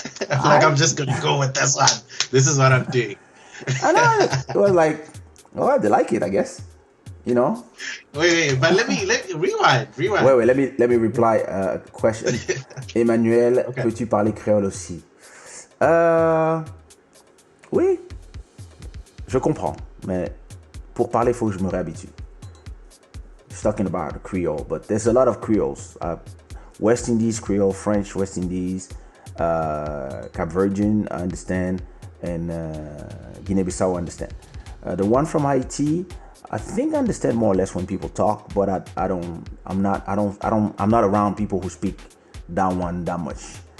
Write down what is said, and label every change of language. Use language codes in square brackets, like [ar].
[en] I'm just gonna go with this one. This is what I'm doing. And it was like, oh, they like it, I guess. You know. Wait, but let me rewind. Wait, let me reply a question. Emmanuel, okay. [fr] Peux-tu parler créole aussi? Oui, je comprends, mais pour parler, faut que je me réhabitue. [en] He's talking about Creole, but there's a lot of Creoles. West Indies Creole, French West Indies, Cap Verdean, I understand, and Guinea-Bissau, I understand. The one from Haiti, I think I understand more or less when people talk, but I'm not around people who speak that one that much.